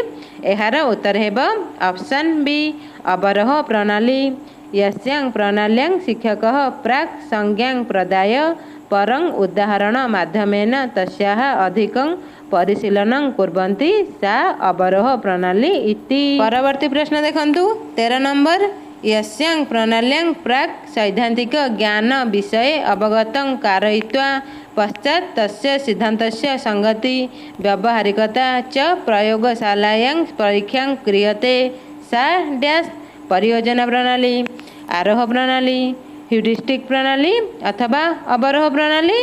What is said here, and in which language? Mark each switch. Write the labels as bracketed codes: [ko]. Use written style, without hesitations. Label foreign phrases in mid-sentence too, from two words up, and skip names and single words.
[or] ଏହାର ଉତ୍ତର ହେବ [en] option B [or] ଅବରୋହ ପ୍ରଣାଳୀ। [sa] यस्यां प्रणाल्यां शिक्षकः प्राक् संज्ञां प्रदाय परं उदाहरण माध्यमेन तस्याः अधिकं परिशीलनं कुर्वन्ति सा अवरोह प्रणाली इति। [or] ପରବର୍ତ୍ତୀ ପ୍ରଶ୍ନ ଦେଖନ୍ତୁ 13 ନମ୍ବର। [sa] यस्यां प्रणाल्यां प्राक् सैद्धान्तिक ज्ञान विषये अवगतं कारयित्वा पश्चात् तस्य सिद्धान्तस्य संगति व्यावहारिकता च प्रयोगशालायां परीक्षां क्रियते सा डैश परियोजना प्रणाली, आरोह प्रणाली, ह्यूरिस्टिक प्रणाली अथवा अवरोह प्रणाली।